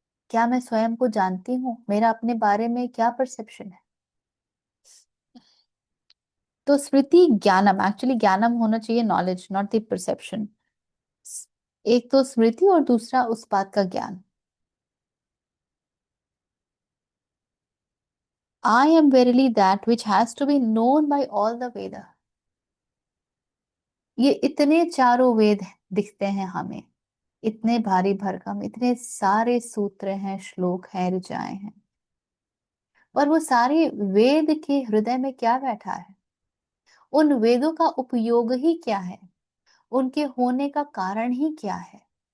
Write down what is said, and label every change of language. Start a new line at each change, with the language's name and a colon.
Hindi: क्या मैं स्वयं को जानती हूँ? मेरा अपने बारे में क्या परसेप्शन है? तो स्मृति ज्ञानम, एक्चुअली ज्ञानम होना चाहिए
English: Knowledge, not the perception.
Hindi: एक तो स्मृति और दूसरा उस बात का ज्ञान।
English: I am verily that which has to be known by all the Veda.
Hindi: ये इतने चारों वेद दिखते हैं हमें, इतने भारी भरकम, इतने सारे सूत्र हैं, श्लोक हैं, ऋचाएं हैं, और वो सारे वेद के हृदय में क्या बैठा है? उन वेदों का उपयोग ही क्या है? उनके होने का कारण ही क्या है?